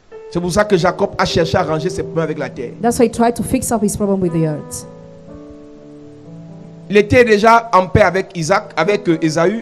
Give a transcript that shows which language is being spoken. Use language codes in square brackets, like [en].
[fr] C'est pour ça que Jacob a cherché à arranger ses problèmes avec la terre. [en] That's why he tried to fix up his problem with the earth. [fr] Il était déjà en paix avec Isaac, avec Ésaü,